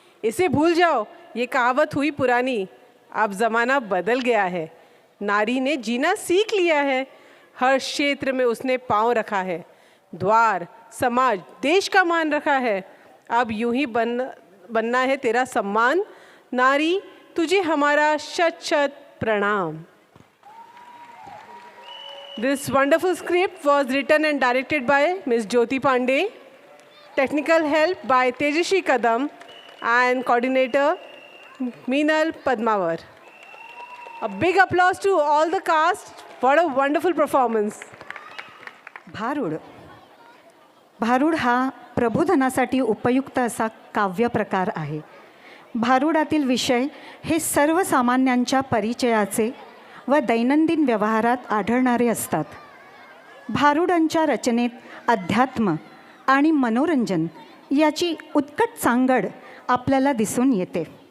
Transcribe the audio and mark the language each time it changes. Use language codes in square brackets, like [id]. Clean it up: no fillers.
[hi] इसे भूल जाओ, ये कहावत हुई पुरानी। अब ज़माना बदल गया है, नारी ने जीना सीख लिया है। हर क्षेत्र में उसने पांव रखा है, द्वार, समाज, देश का मान रखा है। अब यूं ही बनना है तेरा सम्मान। नारी तुझे हमारा शत शत प्रणाम। [en] This wonderful script was written and directed by Ms. Jyoti Pandey. Technical help by Tejashri Kadam and coordinator Meenal Padmavar. A big applause to all the cast. What a wonderful performance. [mr] भारूड. भारूड हा प्रबोधनासाठी उपयुक्त असा काव्य प्रकार आहे. भारूडातील विषय हे सर्वसामान्यांच्या परिचयाचे व दैनंदिन व्यवहारात आढळणारे असतात. भारूडांच्या रचनेत अध्यात्म आणि मनोरंजन याची उत्कट सांगड आपल्याला दिसून येते.